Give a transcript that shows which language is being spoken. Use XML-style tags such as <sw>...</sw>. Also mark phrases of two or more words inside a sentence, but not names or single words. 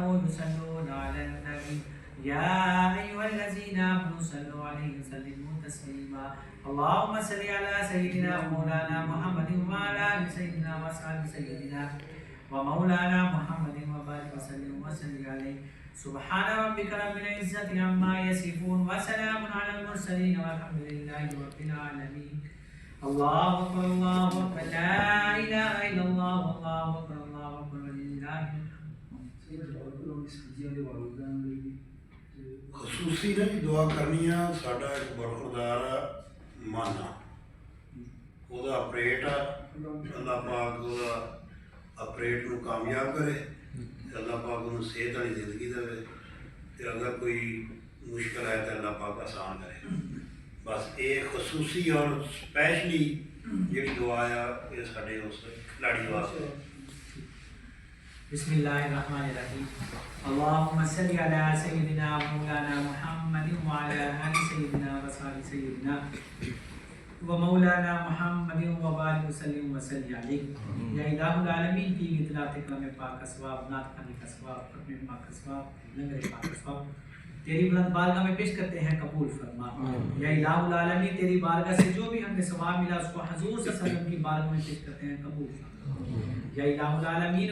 <ar>يصلون على النبي يا أيها الذين آمنوا صلوا عليه وسلموا تسليما اللهم صل على سيدنا ومولانا محمد وعلى آل سيدنا وأصحاب سيدنا ومولانا محمد وبارك وسلم وسلم عليه سبحان ربك رب العزة عما يصفون وسلام على المرسلين والحمد لله رب العالمين الله أكبر الله أكبر لا إله إلا الله والله أكبر الله أكبر ولله</ar> <pa>ਖਸੂਸੀ ਨਾਲ ਵੀ ਦੁਆ ਕਰਨੀ ਆ। ਸਾਡਾ ਇੱਕ ਬਰਖੁਰਦਾਰ ਮਾਨਾ ਉਹਦਾ ਆਪਰੇਟ ਆ, ਅੱਲਾਹ ਪਾਕ ਉਹਦਾ ਆਪਰੇਟ ਨੂੰ ਕਾਮਯਾਬ ਕਰੇ, ਅੱਲਾਹ ਪਾਕ ਉਹਨੂੰ ਸਿਹਤ ਵਾਲੀ ਜ਼ਿੰਦਗੀ ਦੇਵੇ, ਤੇ ਅਗਰ ਕੋਈ ਮੁਸ਼ਕਲ ਹੈ ਤਾਂ ਅੱਲਾਹ ਪਾਕ ਆਸਾਨ ਕਰੇ। ਬਸ ਇਹ ਖਸੂਸੀ ਔਰ ਸਪੈਸ਼ਲੀ ਜਿਹੜੀ ਦੁਆ ਆ ਇਹ ਸਾਡੇ ਉਸ ਖਿਲਾੜੀ ਵਾਸਤੇ।</pa> <ar>بسم الله الرحمن الرحيم اللهم صل على سيدنا مولانا محمد وعلى آل سيدنا وصحبه سيدنا ومولانا محمد وبارک وسلم وصلی علیہ یا الہ العالمین</ar> <ur>کی اطلاعات کلام پاک کا ثواب، نعت خوانی کا ثواب، ختم پاک کا ثواب، لنگر پاک کا ثواب تیری بلند بارگاہ میں پیش کرتے ہیں، قبول فرما</ur> <ar>یا الہ العالمین۔</ar> <ur>تیری بارگاہ سے جو بھی ہمیں ثواب ملا اس کو حضور</ur> <ar>صلی اللہ علیہ وسلم</ar> <ur>کی بارگاہ میں پیش کرتے ہیں، قبول فرما</ur> <ar>یا الہ العالمین۔</ar>